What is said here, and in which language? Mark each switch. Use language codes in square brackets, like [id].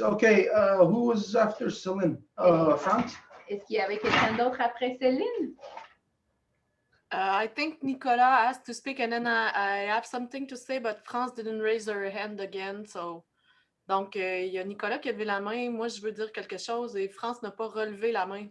[en] Okay, who was after Celine? France? [fr] Est-ce qu'il y avait quelqu'un d'autre après Céline? [en] I think Nicolas asked to speak, and then I have something to say, but France didn't raise her hand again. [fr] So, donc, il y a Nicolas qui a levé la main. Moi, je veux dire quelque chose et France n'a pas relevé la main.